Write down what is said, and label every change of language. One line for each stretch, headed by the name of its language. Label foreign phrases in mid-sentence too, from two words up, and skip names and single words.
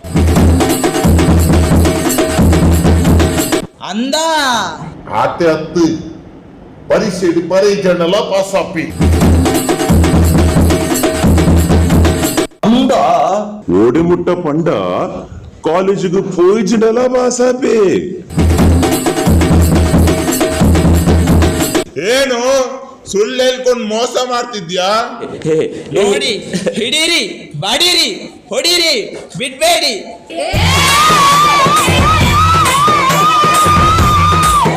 Tulu: ಅಂದ ಆತೆ ಹತ್ತು ಪರೀಕ್ಷೆ ಪರೀಕ್ಷೆನೆಲ್ಲ ಪಾಸಾಪಿ. ಅಂದ ಓಡಿಮುಟ್ಟ ಪಂಡ ಕಾಲೇಜಿಗೆ ಪೋಯಿಜಿನಲ್ಲ ಪಾಸಾಪಿ.
Kannada: ಏನು ಸುಳ್ಳು ಹೇಳ್ಕೊಂಡು ಮೋಸ ಮಾಡ್ತಿದ್ಯಾ? ನೋಡಿ ಹಿಡೀರಿ ಬಾಡಿರಿ ಹೊಡೀರಿ ಬಿಡ್ಬೇಡಿ.